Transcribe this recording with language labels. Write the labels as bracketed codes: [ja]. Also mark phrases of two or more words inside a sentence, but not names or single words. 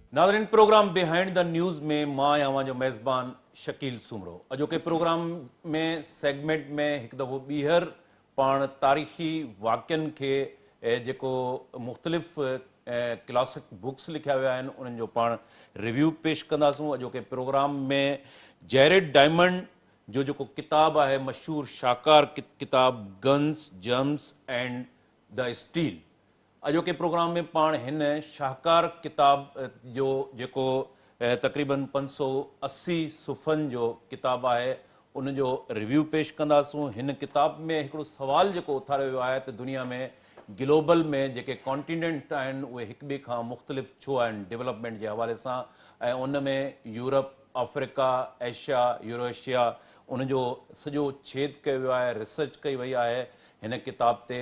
[sd] नाज़रीन प्रोग्राम बिहाइंड द न्यूज़ में मां आवां जो मेज़बान शकील सुमरो अॼोके प्रोग्राम में सेगमेंट में एक दफ़ो ॿीहर पाण तारीख़ी वाक़ियनि खे जेको मुख़्तलिफ़ [en] classic books [sd] लिखिया विया आहिनि उन्हनि जो पाण रिव्यू पेश कंदासूं। अॼोके प्रोग्राम में जैरेड डायमंड जो जेको किताबु आहे मशहूर शाहकार किताब गन्स जम्स एंड द स्टील। अॼोके प्रोग्राम में पाण हिन शाहकार किताब जो जेको तक़रीबन 580 सुफ़नि जो किताब आहे उन जो रिव्यू पेश कंदासूं। हिन किताब में हिकिड़ो सवाल जेको उथारियो वियो आहे त दुनिया में ग्लोबल में जेके कॉन्टिनेंट आहिनि उहे हिक ॿिए खां मुख़्तलिफ़ छो आहिनि डेवलपमेंट जे हवाले सां, ऐं उन में यूरोप, अफ्रीका, एशिया, यूरोशिया उन जो सॼो छेद कयो वियो आहे, रिसर्च कई वई आहे हिन किताब ते।